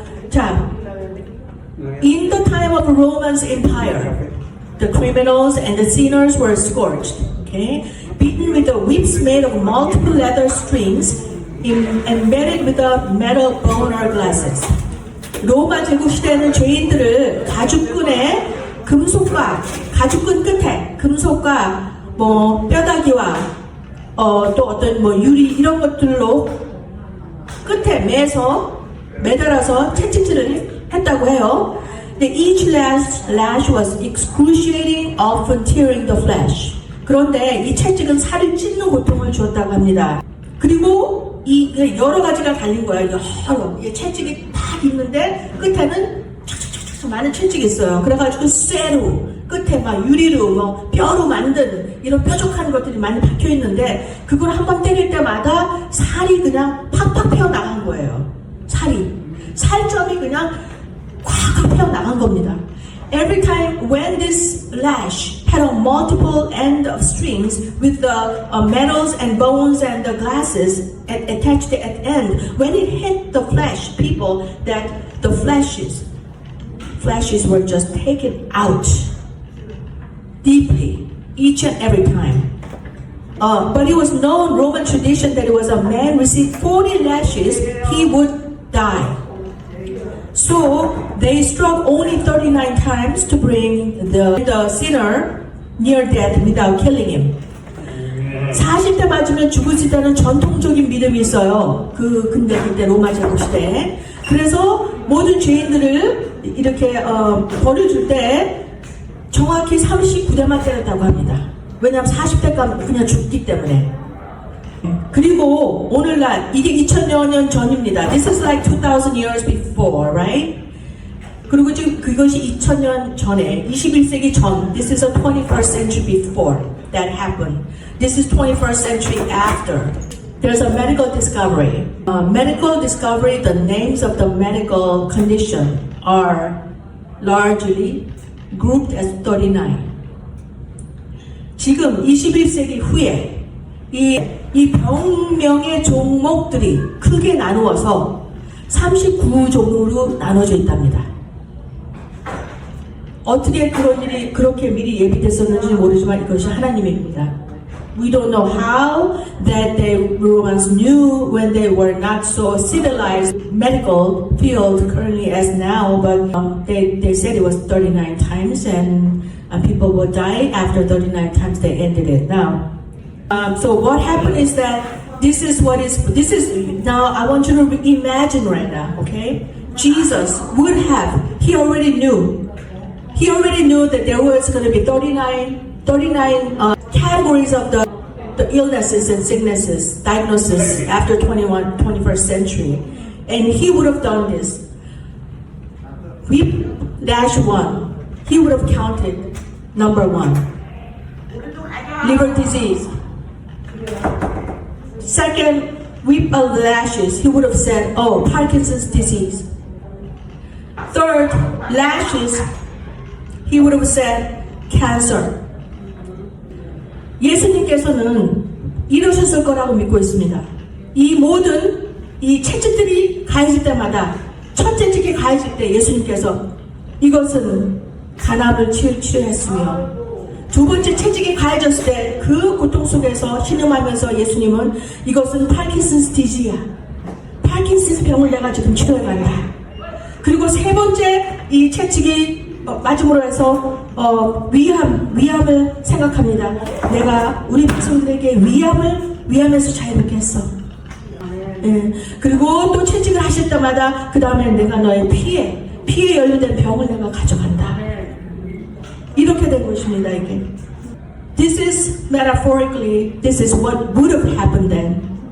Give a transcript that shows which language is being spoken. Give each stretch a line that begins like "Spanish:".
Korean: 자,
English: in the time of the Roman Empire, the criminals and the sinners were scourged, okay, beaten with the whips made of multiple leather strings embedded with the metal bone or glasses.
Korean: 로마 제국 시대는 죄인들을 가죽끈에 가죽끈 끝에 금속과 뭐 뼈다귀와 또 어떤 뭐 유리 이런 것들로 끝에 매달아서 채찍질을 했다고 해요.
English: Each lash was excruciating, often tearing the flesh.
Korean: 그런데 이 채찍은 살을 찢는 고통을 주었다고 합니다. 그리고 여러 가지가 달린 거예요. 이 채찍이 딱 있는데 끝에는 촥촥촥촥 많은 채찍이 있어요. 그래가지고 쇠로 끝에 막 유리로 뭐 뼈로 만든 이런 뾰족한 것들이 많이 박혀 있는데 그걸 한번 때릴 때마다 살이 그냥 팍팍 패어 나간 거예요. 살점이 그냥 꽉 패어 나간 겁니다.
English: Every time when this lash had a multiple end of strings with the metals and bones and the glasses attached at end, when it hit the flesh, people, that the fleshes were just taken out deeply each and every time. But it was known Roman tradition that it was a man received 40 lashes, he would die. So they struck only 39 times to bring the sinner near death without killing him.
Korean: 40대 맞으면 죽을 수 있다는 전통적인 믿음이 있어요. 근데 그때 로마 제국 시대에. 그래서 모든 죄인들을 이렇게 벌을 때 정확히 39대만 때렸다고 합니다. 왜냐하면 40대가 그냥 죽기 때문에. 그리고 오늘날 이게 2000여 년 전입니다.
English: This is like 2000 years before, right?
Korean: 그리고 지금 그것이 2000년 전에 21세기 전.
English: This is a 21st century before that happened. This is 21st century after. There's a medical discovery. Medical discovery, the names of the medical condition are largely grouped as 39.
Korean: 지금 21세기 후에 이 병명의 종목들이 크게 나누어서 39종으로 나눠져 있답니다. 어떻게 그런 일이 그렇게 미리 예비됐었는지 모르지만 이것이 하나님입니다.
English: We don't know how that the Romans knew when they were not so civilized medical field currently as now, but they said it was 39 times and people will die after 39 times they ended it now. So what happened is that this is now I want you to imagine right now, okay? Jesus would have, he already knew that there was going to be 39 categories of the illnesses and sicknesses, diagnosis after 21st century. And he would have done this. Whip-1, he would have counted number 1. Liver disease. Second, whip of lashes, he would have said, oh, Parkinson's disease. Third, lashes, he would have said, cancer.
Korean: 예수님께서는 이러셨을 거라고 믿고 있습니다. 이 모든 이 채찍들이 가해질 때마다 첫 채찍이 가해질 때 예수님께서 이것은 간암을 치료했으며 두 번째 채찍이 가해졌을 때 그 고통 속에서 신음하면서 예수님은 이것은 파킨슨스 디지야. 파킨슨스 병을 내가 지금 치료해간다. 그리고 세 번째 이 채찍이 마지막으로 해서 위암을 생각합니다. 내가 우리 백성들에게 위암에서 자유롭게 했어. 예. 그리고 또 채찍을 하실 때마다 그 다음에 내가 너의 피에 연루된 병을 내가 가져간다. 이렇게 된 것입니다. 이게.
English: This is metaphorically, this is what would have happened then.